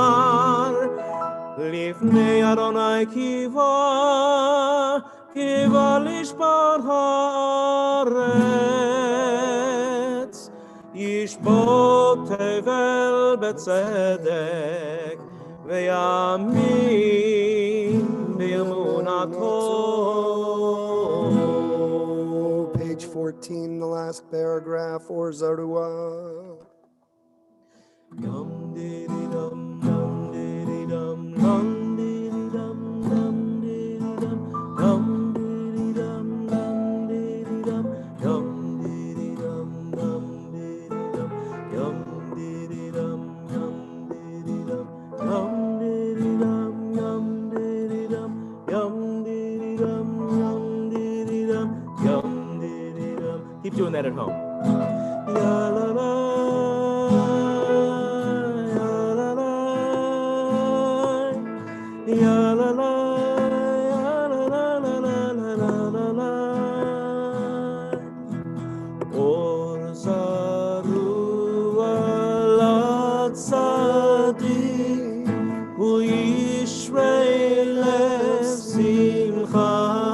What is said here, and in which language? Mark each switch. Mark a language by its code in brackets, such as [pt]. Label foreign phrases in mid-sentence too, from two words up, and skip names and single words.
[he] לפני אדוני קיווה, קיווה לשבור הארץ, ישבות תבל בצדק, ויאמין באמונתו. [en] Page 14, the last paragraph, or Zarua. Dum diddy dum dum diddy dum dum diddy dum dum diddy dum dum diddy dum dum diddy dum dum diddy dum dum diddy dum dum diddy dum dum diddy dum dum diddy dum dum diddy dum dum diddy dum dum diddy dum dum diddy dum. Keep doing that at home. Ya la la. Ya la la, ya la la la la la la la. [he] אור זרוע לצדיק, הוא ישרי לשמחה.